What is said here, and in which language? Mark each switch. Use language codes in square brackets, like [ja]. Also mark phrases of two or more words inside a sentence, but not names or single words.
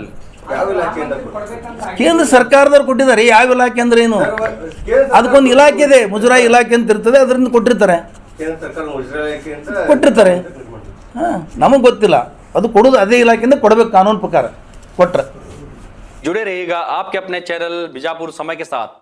[kn] ಅಲ್ಲಿ ಕೇಂದ್ರ ಸರ್ಕಾರದವ್ರು ಕೊಟ್ಟಿದ್ದಾರೆ. ಯಾವ ಇಲಾಖೆ ಅಂದ್ರೆ ಏನು? ಅದಕ್ಕೊಂದು ಇಲಾಖೆ ಇದೆ, ಮುಜರಾಯಿ ಇಲಾಖೆ ಅಂತ ಇರ್ತದೆ, ಅದರಿಂದ ಕೊಟ್ಟಿರ್ತಾರೆ. ಹಾಂ, ನಮಗೆ ಗೊತ್ತಿಲ್ಲ. ಅದು ಕೊಡೋದು ಅದೇ ಇಲಾಖೆಯಿಂದ ಕೊಡಬೇಕು, ಕಾನೂನು ಪ್ರಕಾರ ಕೊಟ್ರೆ. [hi] जुड़े रहिएगा आपके अपने चैनल बीजापुर समय के साथ।